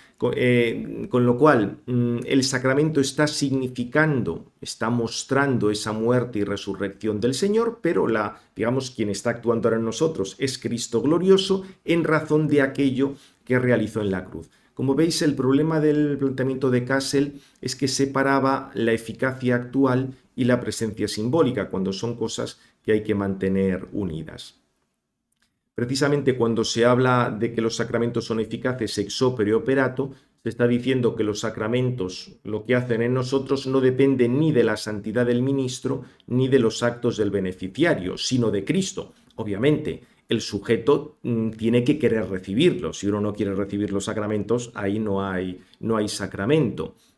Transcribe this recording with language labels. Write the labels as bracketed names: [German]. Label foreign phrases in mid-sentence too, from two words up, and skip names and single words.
[Spanish] Con lo cual, el sacramento está significando, está mostrando esa muerte y resurrección del Señor, pero digamos, quien está actuando ahora en nosotros es Cristo glorioso en razón de aquello que realizó en la cruz. Como veis, el problema del planteamiento de Kassel es que separaba la eficacia actual y la presencia simbólica, cuando son cosas que hay que mantener unidas. Precisamente cuando se habla de que los sacramentos son eficaces [Latin] ex opere operato, [Spanish] se está diciendo que los sacramentos, lo que hacen en nosotros, no depende ni de la santidad del ministro ni de los actos del beneficiario, sino de Cristo. Obviamente, el sujeto tiene que querer recibirlos. Si uno no quiere recibir los sacramentos, ahí no hay sacramento.